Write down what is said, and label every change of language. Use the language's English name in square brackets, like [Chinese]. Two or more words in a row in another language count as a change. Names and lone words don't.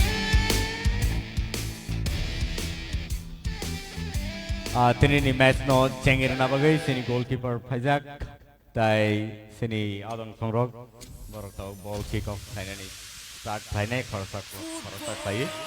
[Kok Borok] tini ni match no chengir na bagai sini goalkeeper Faizak tai sini adon songrok borok tau [English] ball kick off play [Kok Borok] ni [English] start play [Kok Borok] ni khorsak play